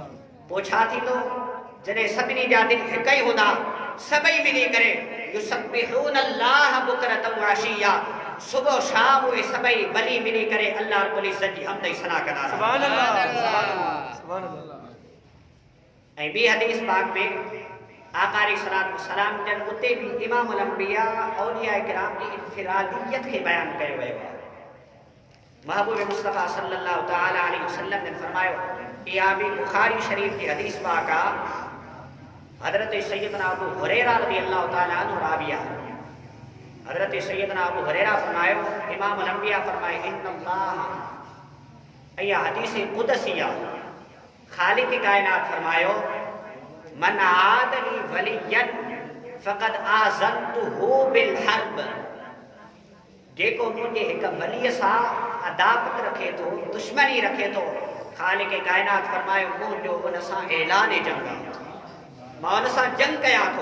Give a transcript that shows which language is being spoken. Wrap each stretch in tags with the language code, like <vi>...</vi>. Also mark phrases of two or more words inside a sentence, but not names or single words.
<sd>पोइ छा थींदो जॾहिं सभिनी जा दिलि हिकु ई हूंदा, सभई मिली करे</sd> <ar>يسبحون الله بكرة وعشيا,</ar> <sd>सुबह शाम उहे सभई वली मिली करे</sd> <ar>الله رب العزة</ar> <sd>जी हमद ऐं सना कंदा।</sd> <ar>سبحان الله. سبحان الله. سبحان الله.</ar> <sd>ऐं ॿी हदीस पाक में आका</sd> <ar>عليه الصلاة والسلام</ar> <sd>जन उते बि</sd> <ar>إمام الأنبياء</ar> <sd>औलिया किराम जी इन्फिरादियत खे बयान कयो वियो आहे। महबूब मुस्तफ़ा</sd> <ar>صلى الله تعالى عليه وسلم</ar> <sd>ने फरमायो, इहा बि बुखारी शरीफ की हदीस पाक आहे। हज़रत सैयदना अबू हुरैरा</sd> <ar>رضي الله تعالى عنه</ar> <sd>राविया, हज़रत सैयदना अबू हुरैरा फरमायो,</sd> <ar>إمام الأنبياء</ar> <sd>फरमाए इन्नल्लाह, इहा हदीस कुदसिया, खालिक़ कायनात फरमायो</sd> <ar>من عادى لي وليا فقد آذنته بالحرب,</ar> <sd>जेको मुंहिंजे हिकु वलीअ सां अदावत रखे थो, दुश्मनी रखे थो, खालिक़ कायनात फरमायो मुंहिंजो उन सां ऐलान जंग आहे, मां उन सां जंग कयां थो।</sd>